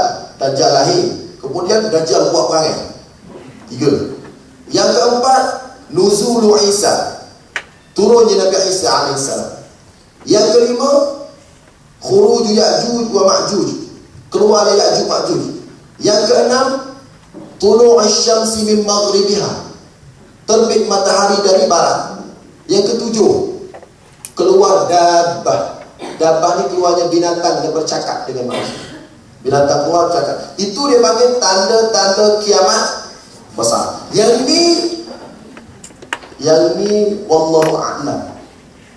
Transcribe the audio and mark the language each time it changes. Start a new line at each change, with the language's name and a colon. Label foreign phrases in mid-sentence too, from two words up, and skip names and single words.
Malay: Dajjal lahir, kemudian Dajjal buat perangai. 3. Yang keempat,
Arabic: نزول عيسى,
Malay: turunnya Nabi Isa alaihissalam. Yang kelima,
Arabic: خروج يأجوج ومأجوج,
Malay: keluar Ya'juj Ma'juj. Yang keenam,
Arabic: طلوع الشمس من مغربها,
Malay: terbit matahari dari barat. Yang ketujuh, keluar dabbah. Dabbah ni keluarnya binatang yang bercakap dengan manusia. Binatang keluar cakap. Itu dia panggil tanda-tanda kiamat besar. Yang ni
Arabic: والله أعلم.